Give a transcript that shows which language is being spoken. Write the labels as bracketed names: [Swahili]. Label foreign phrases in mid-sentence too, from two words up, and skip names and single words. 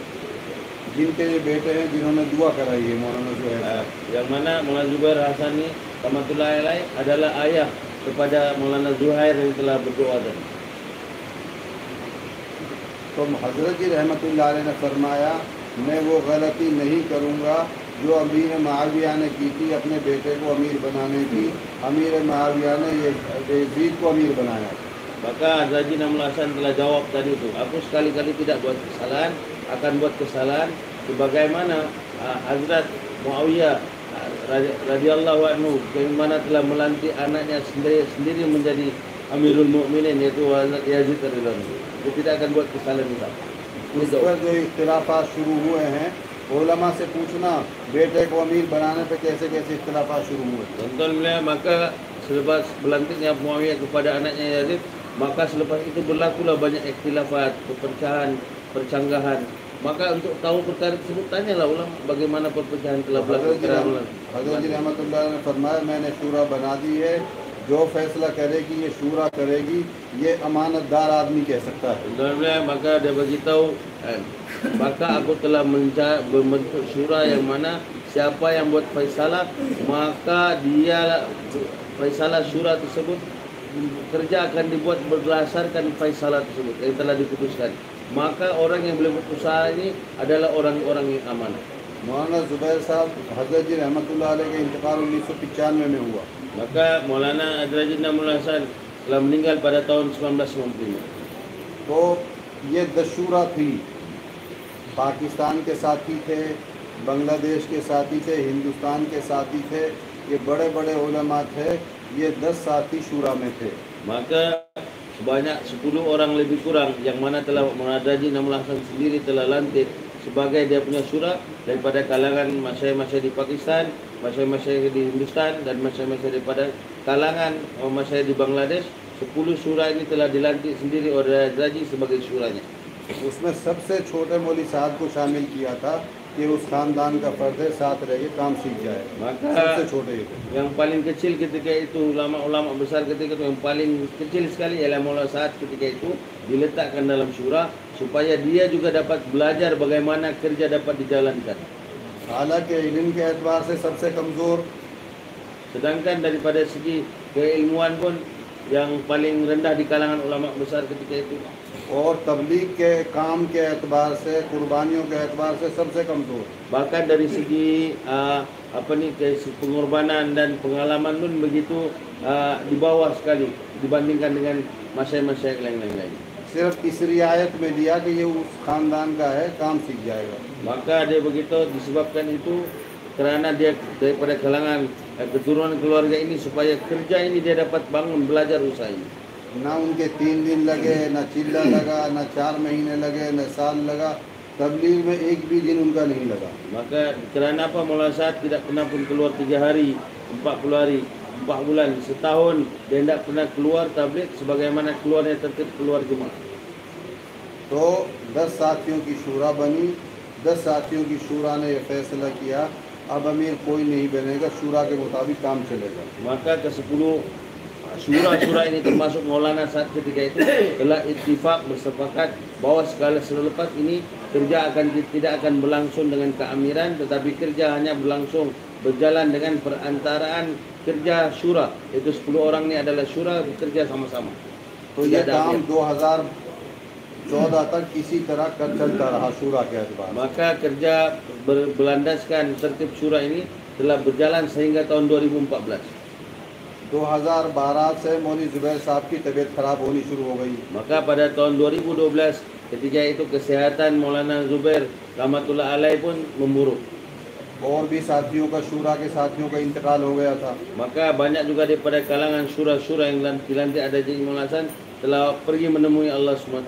[Hindi] जिनके ये बेटे हैं जिन्होंने दुआ कराई है मौलाना जुबैर साहब, [Malay] Yang mana Maulana Zubair Hasan ini [Arabic] رحمة الله عليه [Malay] adalah ayah kepada Maulana Zuhair yang telah berdoa tadi. [Hindi] तो हजरत जी [Arabic] رحمة الله عليه [Hindi] ने फरमाया मैं वो गलती नहीं करूँगा जो अमीर मुआविया ने की थी, अपने बेटे को अमीर बनाने की। अमीर मुआविया ने ये यजीद को अमीर बनाया। [Malay] Maka Haji Namul Hasan telah jawab tadi itu, aku sekali-kali tidak buat kesalahan, akan buat kesalahan sebagaimana Hazrat Muawiyah [Arabic] رضي الله عنه [Malay] yang mana telah melantik anaknya sendiri menjadi [Arabic] أمير المؤمنين, [Malay] yaitu Hazrat Yazid [Arabic] رضي الله عنه. [Malay] Dia tidak akan buat kesalahan itu. [Hindi] उस पर जो इख्तिलाफात शुरू हुए हैं, उलमा से पूछना बेटे को अमीर बनाने पे कैसे कैसे इख्तिलाफात शुरू हुए। [Malay] Tuan-tuan melihat, maka selepas berlantiknya Muawiyah kepada anaknya Yazid, maka selepas itu berlakulah banyak ikhtilafat, perpecahan, percanggahan. Maka untuk tahu perkara tersebut tanyalah ulama bagaimana perpecahan telah berlaku. [Hindi] हज़रत जी रहमतुल्लाह ने फरमाया मैंने शूरा बना दी है, जो फैसला करेगी ये शूरा करेगी, ये अमानतदार आदमी कह सकता है। [Malay] Tuan-tuan, maka dia beritahu, maka aku telah membentuk syura yang mana siapa yang buat faisalah, maka dia faisalah syura tersebut, kerja akan dibuat berdasarkan faisalah tersebut yang telah diputuskan. Maka orang yang boleh berusaha ini adalah orang-orang yang amanah. [Hindi] मौलाना जुबैर साहब हज़रत जी [Arabic] رحمة الله عليه [Hindi] का इंतकाल 1995 में हुआ। [Malay] Maka Maulana Haji Namul Hasan telah meninggal pada tahun 1995. [Hindi] तो ये 10 शूरा थी, पाकिस्तान के साथी थे, बांग्लादेश के साथी थे, हिंदुस्तान के साथी थे, ये बड़े बड़े उलमा थे, ये 10 साथी शूरा में थे। [Malay] Maka sebanyak 10 orang lebih kurang yang mana telah Maulana Haji Namul Hasan sendiri telah lantik sebagai dia punya syura daripada kalangan masyayikh-masyayikh di Pakistan, masyayikh-masyayikh di Hindustan dan masyayikh-masyayikh daripada kalangan masyayikh di Bangladesh. 10 syura ini telah dilantik sendiri oleh Haji sebagai syuranya. [Hindi] उसमें सबसे छोटे मौली साहब को शामिल किया था कि उस खानदान का फर्द है, साथ रह के काम सीख जाए। [Malay] Maka [Hindi] सबसे छोटे ये थे। [Malay] yang paling kecil ketika itu, ulama-ulama besar ketika itu, yang paling kecil sekali ialah Maulana Sa'ad ketika itu diletakkan dalam syura supaya dia juga dapat belajar bagaimana kerja dapat dijalankan. [Hindi] हालांकि इल्म के एतबार से सबसे कमज़ोर, [Malay] Sedangkan daripada segi keilmuan pun yang paling rendah di kalangan ulama besar ketika itu, [Hindi] और तबलीग के काम के एतबार से, कुर्बानियों के एतबार से सबसे कमज़ोर। [Malay] bahkan dari segi pengorbanan dan pengalaman pun begitu di bawah sekali dibandingkan dengan masyayikh-masyayikh lain-lain. [Hindi] सिर्फ इस रियायत में दिया कि ये उस खानदान का है, काम सीख जाएगा। [Malay] Maka dia begitu disebabkan itu kerana dia daripada kalangan keturunan keluarga ini supaya kerja ini dia dapat bangun belajar usaha ini. [Hindi] ना उनके 3 दिन लगे, ना चिल्ला लगा, ना 4 महीने लगे, ना साल लगा, तबलीग में एक भी दिन उनका नहीं लगा। [Malay] Maka kerana apa Maulana Sa'ad tidak pernah pun keluar 3 hari, 40 hari, 4 bulan, setahun dia tidak pernah keluar tabligh sebagaimana keluarnya tertib keluar Jumat. [Hindi] तो 10 साथियों की शूरा बनी, 10 साथियों की शूरा ने यह फैसला किया अब अमीर कोई नहीं बनेगा, शूरा के मुताबिक काम चलेगा। [Malay] Maka ke-10 syura-syura ini termasuk Maulana Sa'ad ketika itu telah ittifaq bersepakat bahwa segala selepas ini kerja tidak akan berlangsung dengan keamiran, tetapi kerja hanya berjalan dengan perantaraan kerja syura, itu 10 orang ini adalah syura bekerja sama-sama. [Hindi] तो ये काम 2014 तक इसी तरह चलता रहा शूरा के एतबार। [Malay] Maka kerja berlandaskan tertib syura ini telah berjalan sehingga tahun 2014. [Hindi] 2012 से मौलवी जुबैर साहब की तबीयत खराब होनी शुरू हो गई। [Malay] Maka pada tahun 2012 ketika itu kesehatan Maulana Zubair [Arabic] رحمة الله عليه [Malay] pun memburuk. [Hindi] और भी साथियों का, शूरा के साथियों का इंतकाल हो गया था। [Malay] Maka banyak juga daripada kalangan syura-syura yang dilantik ada Haji Maulana Hasan telah pergi menemui Allah SWT.